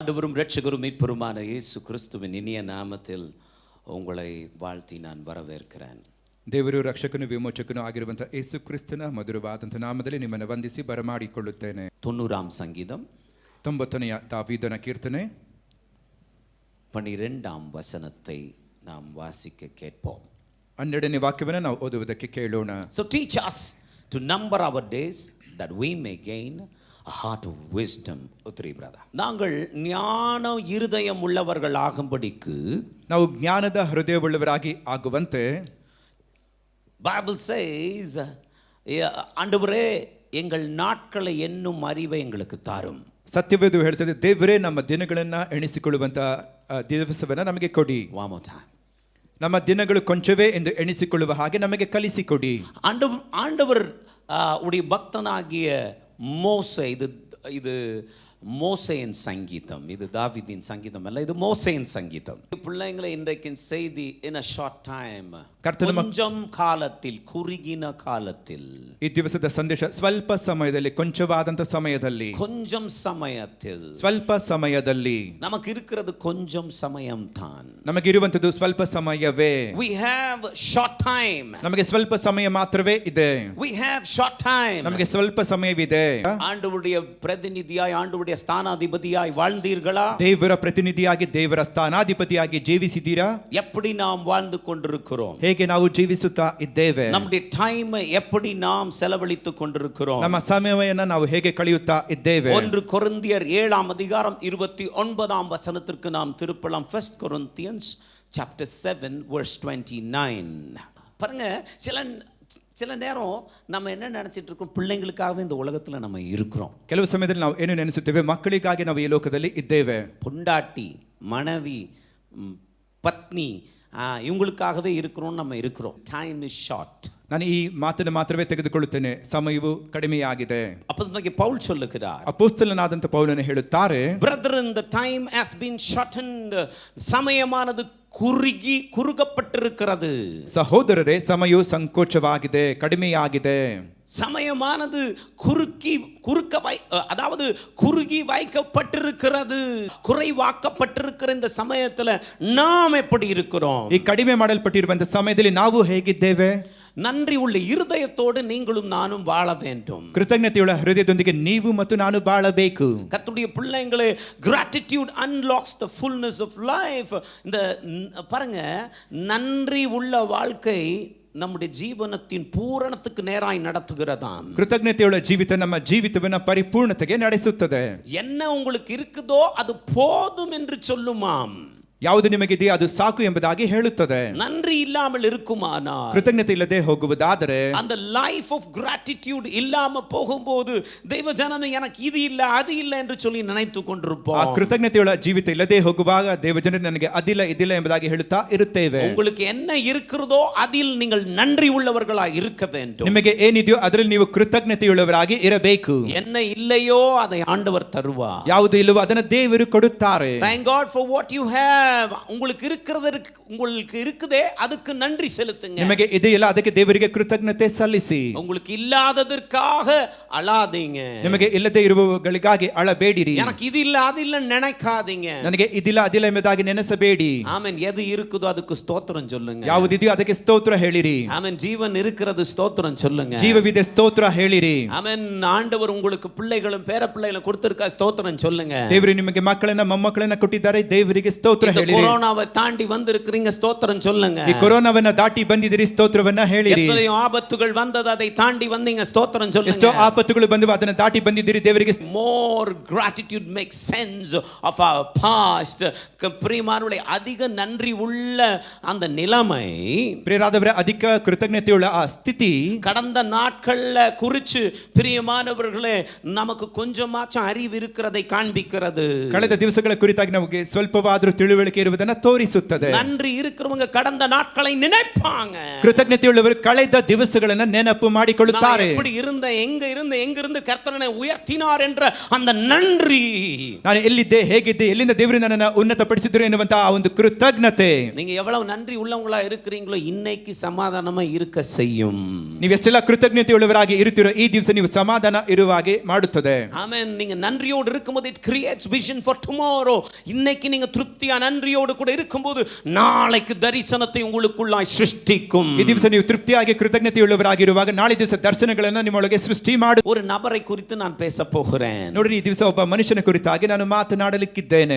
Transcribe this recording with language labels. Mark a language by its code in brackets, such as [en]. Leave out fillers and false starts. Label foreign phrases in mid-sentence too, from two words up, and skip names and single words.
[ta] ஆண்டவரும் இரட்சகரும் மீட்பருமான இயேசு கிறிஸ்துவின் இனிய நாமத்தில் உங்களை வாழ்த்தி நான் வரவேற்கிறேன். [kn] ದೇವರು ರಕ್ಷಕನು ವಿಮೋಚಕನು ಆಗಿರುವಂತಹ ಯೇಸು ಕ್ರಿಸ್ತನ ಮಧುರವಾದಂತಹ ನಾಮದಲ್ಲಿ ನಿಮ್ಮನ್ನು ವಂದಿಸಿ ಬರಮಾಡಿಕೊಳ್ಳುತ್ತೇನೆ. [ta] 90 ಸಂಗೀதம் [kn] 90ನೇ ದಾವೀದನ ಕೀರ್ತನೆ [ta] 12 ವಚನத்தை நாம் வாசிக்க கேட்போம். [kn] 12ನೇ ವಾಕ್ಯವನ್ನು ನಾವು ಓದುವುದಕ್ಕೆ ಕೇಳೋಣ. [en] So teach us to number our days that we may gain a heart of wisdom. Uttri brother. [ta] நாங்கள் ஞான இருதயம் உள்ளவர்கள் ஆகும்படிக்கு [kn] ನಾವು ಜ್ಞಾನದ ಹೃದಯವುಳ್ಳವರಾಗಿ ಆಗುವಂತೆ [en] Bible says [ta] ஆண்டவரே எங்கள் நாட்களை எண்ணும் அறிவை எங்களுக்கு தாரும். [kn] ಸತ್ಯವೇದ ಹೇಳ್ತದೆ, ದೇವರೇ ನಮ್ಮ ದಿನಗಳನ್ನು ಎಣಿಸಿಕೊಳ್ಳುವಂತಹ ದಿವಸವನ್ನು ನಮಗೆ ಕೊಡಿ. [en] One more time. [kn] ನಮ್ಮ ದಿನಗಳು ಕೊಂಚವೇ ಎಂದು ಎಣಿಸಿಕೊಳ್ಳುವ ಹಾಗೆ ನಮಗೆ ಕಲಿಸಿಕೊಡಿ. [ta] ஆண்டவர் உடைய பக்தனாகிய மோசே, இது மோசேயின் சங்கீதம், இது தாவீதின் சங்கீதம் அல்ல, இது மோசேயின் சங்கீதம். பிள்ளைங்களை இன்றைக்கு செய்தி [en] in a short time, [ta] கொஞ்சம் காலத்தில், குறுகின காலத்தில், [kn] ಈ ದಿವಸದ ಸಂದೇಶ ಸ್ವಲ್ಪ ಸಮಯದಲ್ಲಿ, ಕೊಂಚವಾದಂತ ಸಮಯದಲ್ಲಿ, [ta] கொஞ்சம் ಸಮಯத்தில், [kn] ಸ್ವಲ್ಪ ಸಮಯದಲ್ಲಿ, [ta] நமக்கு இருக்கிறது கொஞ்சம் ಸಮயம் தான். [kn] ನಮಗಿರುವಂತದ್ದು ಸ್ವಲ್ಪ ಸಮಯವೇ. [en] We have short time. [kn] ನಮಗೆ ಸ್ವಲ್ಪ ಸಮಯ ಮಾತ್ರವೇ ಇದೆ. [en] We have short time. [kn] ನಮಗೆ ಸ್ವಲ್ಪ ಸಮಯವಿದೆ. [ta] ஆண்டவருடைய பிரதிநிதியாய், ஆண்டவருடைய ஸ்தானாதிபதியாய் வாழ்ந்தீர்களா? [kn] ದೇವರ ಪ್ರತಿನಿಧಿಯಾಗಿ, ದೇವರ ಸ್ಥಾನಾಧಿಪತಿಯಾಗಿ ಜೀವಿಸಿದ್ದೀರಾ? [ta] எப்படி நாம் வாழ்ந்து கொண்டிருக்கிறோம்? [kn] ಹೇಗೆ ನಾವು ಜೀವಿಸುತ್ತಾ ಇದ್ದೇವೆ? [ta] நம்முடைய டைம் எப்படி நாம் செலவழித்துக் கொண்டிருக்கிறோம்? [kn] ನಮ್ಮ ಸಮಯವನ್ನು ನಾವು ಹೇಗೆ ಕಳೆಯುತ್ತಾ ಇದ್ದೇವೆ? [ta] 1 கொரிந்தியர் 7 அதிகாரம் 29 வசனத்திற்கு நாம் திருப்பலாம். [en] 1 Corinthians chapter 7 verse 29. [ta] பாருங்க, சில நேரம் நம்ம என்ன நினைச்சிட்டு இருக்கோம், பிள்ளைங்களுக்காகவே இந்த உலகத்துல நம்ம இருக்கிறோம். [kn] ಕೆಲವು ಸಮಯದಲ್ಲಿ ನಾವು ಏನು ನೆನೆಸುತ್ತೇವೆ, ಮಕ್ಕಳಿಗಾಗಿ ನಾವು ಈ ಲೋಕದಲ್ಲಿ ಇದ್ದೇವೆ. [ta] பொண்டாட்டி, மனைவி, பத்னி, இவங்களுக்காகவே இருக்கிறோம், நம்ம இருக்கிறோம். [en] time is short. [kn] ನಾನು ಈ ಮಾತನ್ನು ಮಾತ್ರವೇ ತೆಗೆದುಕೊಳ್ಳುತ್ತೇನೆ, ಸಮಯವು ಕಡಿಮೆಯಾಗಿದೆ. [ta] அப்போஸ்தலனாகிய பவுல் சொல்லுகிறார், [kn] ಅಪೊಸ್ತಲನಾದಂತ ಪೌಲನು ಹೇಳುತ್ತಾರೆ, [en] brethren, the time has been shortened. [ta] ಸಮಯமானது குறுகப்பட்டிருக்கிறது. [kn] ಸಹೋದರರೇ, ಸಮಯವು ಸಂಕೋಚವಾಗಿದೆ, ಕಡಿಮೆಯಾಗಿದೆ. [ta] சமயமானது குறுகி வைக்கப்பட்டிருக்கிறது. குறைவாக்கப்பட்டிருக்கிற இந்த சமயத்துல நாம் எப்படி இருக்கிறோம்? [kn] ಈ ಕಡಿಮೆ ಮಾಡಲ್ಪಟ್ಟಿರುವಂತ ಸಮಯದಲ್ಲಿ ನಾವು ಹೇಗಿದ್ದೇವೆ? [ta] நன்றி உள்ள இருதயத்தோடு நீங்களும் நானும் வாழ வேண்டும். [kn] ಕೃತಜ್ಞತೆಯುಳ್ಳ ಹೃದಯದೊಂದಿಗೆ ನೀವು ಮತ್ತು ನಾನು ಬಾಳಬೇಕು. [ta] கர்த்தருடைய பிள்ளைகளே, [en] gratitude unlocks the fullness of life. [ta] இந்த பாருங்க, நன்றி உள்ள வாழ்க்கை நம்முடைய ஜீவனத்தின் பூரணத்துக்கு நேராய் நடத்துகிறதாம். [kn] ಕೃತಜ್ಞತೆಯುಳ್ಳ ಜೀವಿತ ನಮ್ಮ ಜೀವಿತವನ್ನ ಪರಿಪೂರ್ಣತೆಗೆ ನಡೆಸುತ್ತದೆ. [ta] என்ன உங்களுக்கு இருக்குதோ அது போதும் என்று சொல்லுமாம். [kn] ಯಾವುದು ನಿಮಗಿದೆಯೋ ಅದು ಸಾಕು ಎಂಬುದಾಗಿ ಹೇಳುತ್ತದೆ. [ta] நன்றி இல்லாமல் இருக்குமானால், [kn] ಕೃತಜ್ಞತೆ ಇಲ್ಲದೆ ಹೋಗುವುದಾದರೆ, [ta] அந்த [en] life of gratitude [ta] இல்லாம போகும்போது தெய்வ ஜனமே எனக்கு இது இல்ல அது இல்ல என்று சொல்லி நினைத்து கொண்டிருப்போம். [kn] ಆ ಕೃತಜ್ಞತೆಯುಳ್ಳ ಜೀವಿತ ಇಲ್ಲದೆ ಹೋಗುವಾಗ ದೇವಜನರು ನನಗೆ ಅದಿಲ್ಲ ಇದಿಲ್ಲ ಎಂಬುದಾಗಿ ಹೇಳುತ್ತಾ ಇರುತ್ತೇವೆ. [ta] உங்களுக்கு என்ன இருக்கிறதோ அதில் நீங்கள் நன்றி உள்ளவர்களாய் இருக்க வேண்டும். [kn] ನಿಮಗೆ ಏನಿದೆಯೋ ಅದರಲ್ಲಿ ನೀವು ಕೃತಜ್ಞತೆಯುಳ್ಳವರಾಗಿ ಇರಬೇಕು. [ta] என்ன இல்லையோ அதை ஆண்டவர் தருவார். [kn] ಯಾವುದು ಇಲ್ಲವೋ ಅದನ್ನು ದೇವರು ಕೊಡುತ್ತಾರೆ. [en] Thank God for what you have. [ta] உங்களுக்கு இருக்குதே அதுக்கு நன்றி செலுத்துங்க. [kn] ನಿಮಗೆ ಇದೆಯಲ್ಲ ಅದಕ್ಕೆ ದೇವರಿಗೆ ಕೃತಜ್ಞತೆ ಸಲ್ಲಿಸಿ. [ta] உங்களுக்கு இல்லாததற்காக அழாதீங்க. [kn] ನಿಮಗೆ ಇಲ್ಲದೆ ಇರುವವುಗಳಿಗಾಗಿ ಅಳಬೇಡಿರಿ. [ta] எனக்கு இது இல்ல அது இல்ல நினைக்காதீங்க. [kn] ನನಗೆ ಇದಿಲ್ಲ ಅದಿಲ್ಲ ಎಂಬುದಾಗಿ ನೆನೆಸಬೇಡಿ. [ta] ஆமென். எது இருக்குதோ அதுக்கு ஸ்தோத்திரம் சொல்லுங்க. [kn] ಯಾವುದಿದೆಯೋ ಅದಕ್ಕೆ ಸ್ತೋತ್ರ ಹೇಳಿರಿ. [ta] ஆமென். ஜீவன் இருக்கிறது, ஸ்தோத்திரம் சொல்லுங்க. [kn] ಜೀವವಿದೆ, ಸ್ತೋತ್ರ ಹೇಳಿರಿ. [ta] ஆமென். ஆண்டவர் உங்களுக்கு பிள்ளைகளும் பேர பிள்ளைகளும் கொடுத்திருக்க, ஸ்தோத்திரம் சொல்லுங்க. [kn] ದೇವರು ನಿಮಗೆ ಮಕ್ಕಳನ್ನ ಮೊಮ್ಮಕ್ಕಳನ್ನ ಕೊಟ್ಟಿದ್ದಾರೆ, ದೇವರಿಗೆ ಸ್ತೋತ್ರ ಹೇಳಿರಿ. [ta] கொரோனாவை தாண்டி வந்திருக்கிறீங்க, ஸ்தோத்திரம் சொல்லுங்க. [kn] ಈ ಕೊರೋನಾವನ್ನ ದಾಟಿ ಬಂದಿದ್ದೀರಿ, ಸ್ತೋತ್ರವನ್ನ ಹೇಳಿರಿ. [ta] எத்தனையோ ஆபத்துகள் வந்தது, அதை தாண்டி வந்தீங்க, ஸ்தோத்திரம் சொல்லுங்க. [kn] ಎಷ್ಟೋ ಆಪತ್ತುಗಳು ಬಂದವು, ಅದನ್ನ ದಾಟಿ ಬಂದಿದ್ದೀರಿ, ದೇವರಿಗೆ. [en] More gratitude makes sense of our past. [ta] பிரியமானவர்களே, அதிக நன்றி உள்ள அந்த நிலைமை, [kn] ಪ್ರಿಯರಾದವರೇ, ಅಧಿಕ ಕೃತಜ್ಞತೆಯುಳ್ಳ ಆ ಸ್ಥಿತಿ [ta] கடந்த நாட்கள்ல குறிச்சு பிரியமானவர்களே நமக்கு கொஞ்சமாச்சும் அறிவு இருக்கிறதை காண்பிக்கிறது. [kn] ಕಳೆದ ದಿವಸಗಳ ಕುರಿತಾಗಿ ನಮಗೆ ಸ್ವಲ್ಪವಾದರೂ ತಿಳುವಳಿಕೆ ಇರುವುದನ್ನು ತೋರಿಸುತ್ತದೆ. [ta] நன்றி இருக்கிறவங்க கடந்த நாட்களை நினைப்பாங்க. [kn] ಕೃತಜ್ಞತೆಯುಳ್ಳವರು ಕಳೆದ ದಿವಸಗಳನ್ನು ನೆನಪು ಮಾಡಿಕೊಳ್ಳುತ್ತಾರೆ. [ta] எப்படி இருந்த, எங்க இருந்த, எங்கிருந்து கர்த்தரனை உயர்த்தினார் என்ற அந்த நன்றி. [kn] ನಾನು ಎಲ್ಲಿದ್ದೆ, ಹೇಗಿದ್ದೆ, ಎಲ್ಲಿಂದ ದೇವರು ನನ್ನನ್ನು ಉನ್ನತಪಡಿಸಿದ್ರು ಎನ್ನುವಂತ ಆ ಒಂದು ಕೃತಜ್ಞತೆ. [ta] நீங்க எவ்வளவு நன்றி உள்ளவங்களா இருக்கிறீங்களோ இன்னைக்கு சமாதானமா இருக்க செய்யும். [kn] ನೀವು ಎಷ್ಟೆಲ್ಲ ಕೃತಜ್ಞತೆ ಉಳ್ಳವರಾಗಿ ಇರುತ್ತೀರೋ ಈ ದಿವಸ ನೀವು ಸಮಾಧಾನ ಇರುವ ಹಾಗೆ ಮಾಡುತ್ತದೆ. [ta] ஆமென். நீங்க நன்றியோடு இருக்கும்போது [en] it creates vision for tomorrow. [ta] இன்னைக்கு நீங்க திருப்தியா நன்றியோடு கூட இருக்கும்போது நாளைக்கு தரிசனத்தை உங்களுக்குள்ளாய் சிருஷ்டிக்கும். [kn] ಈ ದಿವಸ ನೀವು ತೃಪ್ತಿಯಾಗಿ ಕೃತಜ್ಞತೆ ಉಳ್ಳವರಾಗಿರುವಾಗ ನಾಳೆ ದಿವಸ ದರ್ಶನಗಳನ್ನು ನಿಮ್ಮೊಳಗೆ ಸೃಷ್ಟಿ ಮಾಡು. [ta] ஒரு நபரை குறித்து நான் பேச போகிறேன். [kn] ನೋಡ್ರಿ, ಈ ದಿವಸ ಒಬ್ಬ ಮನುಷ್ಯನ ಕುರಿತಾಗಿ ನಾನು ಮಾತನಾಡಲಿಕ್ಕಿದ್ದೇನೆ.